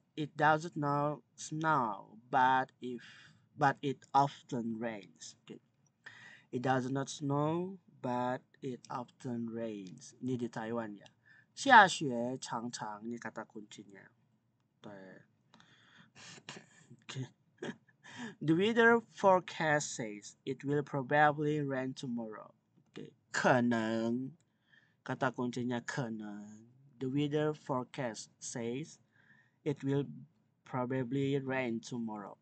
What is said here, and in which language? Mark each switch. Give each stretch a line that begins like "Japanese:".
English: It doesn't snow, but it often rains. Okay. It does not snow, but it often rains.
Indonesian: Ini di Taiwan ya.
Chinese: 下雪常常
Indonesian: ini kata kuncinya.
English: Okay. The weather forecast says it will probably rain tomorrow. Okay.
Chinese: 可能
Indonesian: kata kuncinya 可能.
English: The weather forecast says it will probably rain tomorrow.